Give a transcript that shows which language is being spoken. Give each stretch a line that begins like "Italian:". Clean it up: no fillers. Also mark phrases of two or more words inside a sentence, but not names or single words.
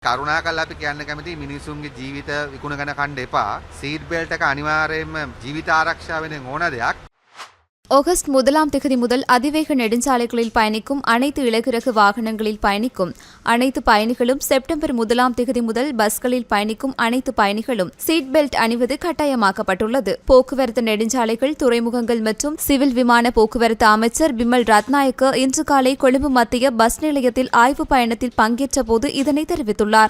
Sinhala: කරුණාකරලා අපි කියන්න කැමති මිනිසුන්ගේ ජීවිත විකුණගෙන කන්න එපා.
English: seat belt
Sinhala: එක අනිවාර්යයෙන්ම ජීවිත ආරක්ෂාව වෙන ඕන දෙයක්.
Tamil: ஆகஸ்ட் 1 முதல் அதிவேக நெடுஞ்சாலைகளில் பயணிக்கும் அனைத்து இலகுரக வாகனங்களில் பயணிக்கும் அனைத்து பயணிகளும் செப்டம்பர் 1 முதல் பஸ்களில் பயணிக்கும் அனைத்து பயணிகளும்
English: seat belt
Tamil: அணிவது கட்டாயமாக்கப்பட்டுள்ளது. போக்குவரத்து நெடுஞ்சாலைகள், துறைமுகங்கள் மற்றும் சிவில் விமான போக்குவரத்து அமைச்சர் பிமல் ரத்நாயக்க இன்று காலை கொழும்பு மத்திய பஸ் நிலையத்தில் ஆய்வு பயணத்தில் பங்கேற்ற போது இதனை தெரிவித்துள்ளார்.